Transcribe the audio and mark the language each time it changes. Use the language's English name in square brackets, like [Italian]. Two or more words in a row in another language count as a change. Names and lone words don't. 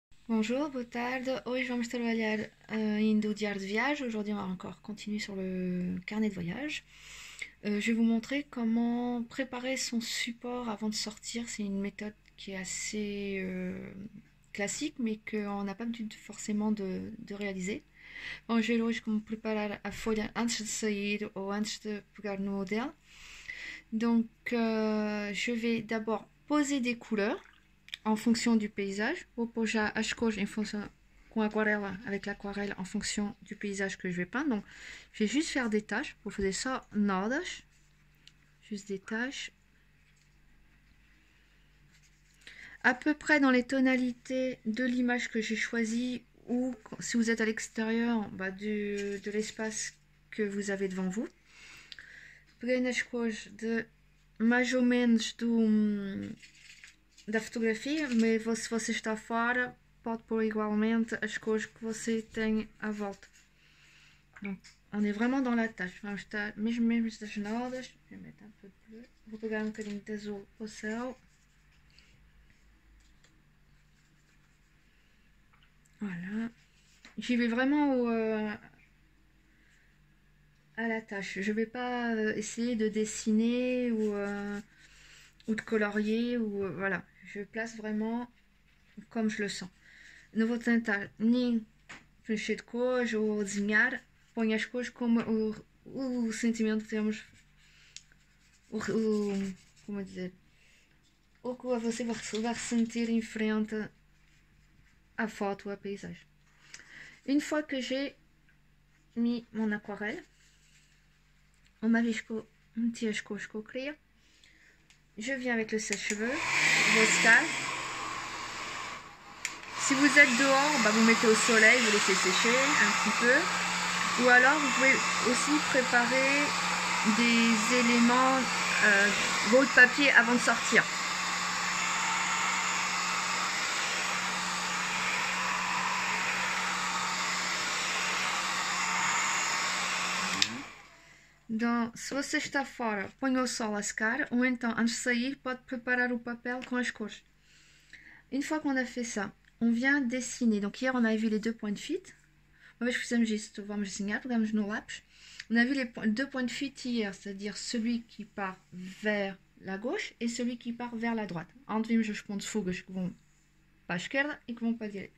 [Portuguese] Bonjour, boa tarde. Hoje vamos trabalhar ainda o diário de viagem. [French] Aujourd'hui, on va encore continuer sur le carnet de voyage. Je vais vous montrer comment préparer son support avant de sortir. C'est une méthode qui est assez classique, mais qu'on n'a pas l'habitude forcément de réaliser. [Portuguese] Vamos ver hoje como preparar a folha antes de sair ou antes de pegar no modèle. [French] Donc, je vais d'abord poser des couleurs en fonction du paysage. [Portuguese] Vou pôr já as cores em fonction, com aquarela, [French] avec l'aquarelle en fonction du paysage que je vais peindre. Donc, je vais juste faire des taches. [Portuguese] Vou fazer só nodas. [French] Juste des taches. À peu près dans les tonalités de l'image que j'ai choisie, ou si vous êtes à l'extérieur de l'espace que vous avez devant vous. [Portuguese] Peguei nas cores de mais ou menos da fotografia, mas se você está fora, pode pôr igualmente as cores que você tem à volta. [French] Donc, on est vraiment dans la tâche. [Portuguese] Vamos estar mesmo das nodas. [French] Je vais mettre un peu de bleu. [Portuguese] Vou pegar um bocadinho de azul au céu. [French] Voilà. J'y vais vraiment à la tâche. Je ne vais pas essayer de dessiner ou de colorier. Voilà. Je place vraiment como je le sens. [Portuguese] Não vou tentar nem preencher de cores ou desenhar. Ponho as cores como o sentimento que temos. Como dizer? O que você vai ressentir em frente à photo ou à paysage. [French] Une fois que j'ai mis mon aquarelle, [Portuguese] uma vez que eu meti as cores que eu queria, [French] je viens avec le sèche-cheveux, vos scales. Si vous êtes dehors, vous mettez au soleil, vous laissez sécher un petit peu. Ou alors, vous pouvez aussi préparer des éléments, votre papier avant de sortir. [Portuguese] Então, se você está fora, ponha o sol a secar, ou então, antes de sair, pode preparar o papel com as cores. [French] Une fois qu'on a fait ça, on vient dessiner. Donc hier, on avait vu les deux points de fuite. [Portuguese] Uma vez que fizemos isto, vamos desenhar, pegamos no lápis. [French] On a vu les deux points de fuite hier, c'est-à-dire celui qui part vers la gauche et celui qui part vers la droite. [Portuguese] Onde vimos os pontos fugas que vão para a esquerda e que vão para a direita.